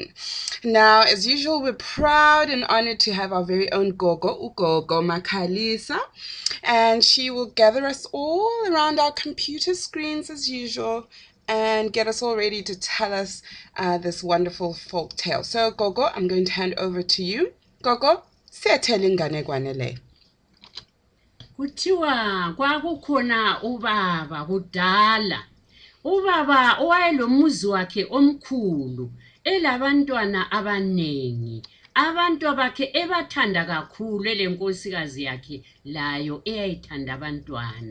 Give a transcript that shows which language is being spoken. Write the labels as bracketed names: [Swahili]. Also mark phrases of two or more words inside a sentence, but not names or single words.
[English] Now, as usual, we're proud and honored to have our very own Gogo, Ugogo Makhalisa, and she will gather us all around our computer screens as usual and get us all ready to tell us this wonderful folk tale. So, Gogo, I'm going to hand over to you. [North Ndebele] Gogo, siyethela ingane gwane le. Kuthiwa kwakukhona ubaba kudala. Ubaba owayelomuzi wakhe omkhulu, elabantwana abanengi. Abantu bakhe ebathanda kakhulu elenkosikazi yakhe layo eyayithanda abantwana.